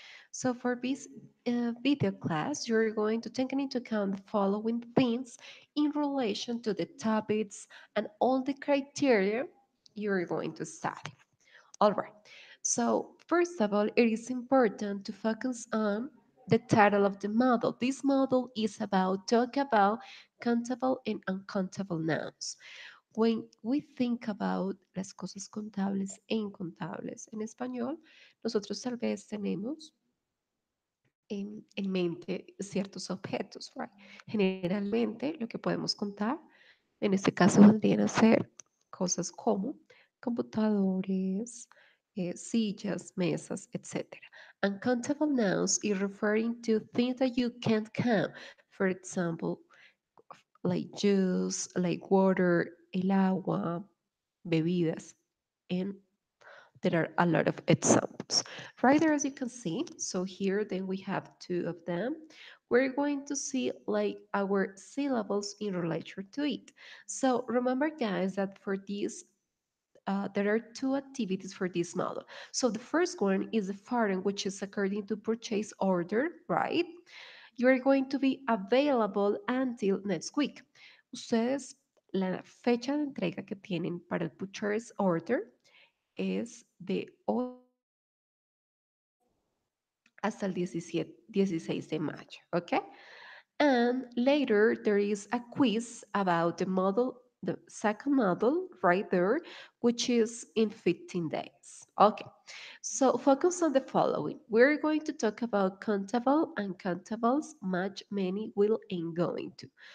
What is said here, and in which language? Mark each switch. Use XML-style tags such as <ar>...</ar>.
<en>So for this video class, you're going to take into account the following things in relation to the topics and all the criteria you're going to study. All right. So, first of all, it is important to focus on the title of the model. This model is about talk about countable and uncountable nouns. When we think about</en> <es>las cosas contables e incontables en español, nosotros tal vez tenemos en mente ciertos objetos, right? Generalmente lo que podemos contar, en este caso vendrían a ser cosas como computadores, sillas, mesas, etc.</es> <en>Uncountable nouns is referring to things that you can't count. For example, like juice, like water,</en> <es>el agua, bebidas,</es> <en>and there are a lot of examples. Right there, as you can see, so here then we have two of them. We're going to see like our syllables in relation to it. So remember, guys, that for this, there are two activities for this model. So the first one is the foreign, which is according to purchase order, right? You're going to be available until next week.</en> <es>Ustedes, la fecha de entrega que tienen para el purchase order es de hoy hasta el 16 de mayo, ¿ok?</es> <en>And later there is a quiz about the model, the second model right there, which is in 15 days. Okay, so focus on the following. We're going to talk about countable and countables, much, many, will, and going to.</en>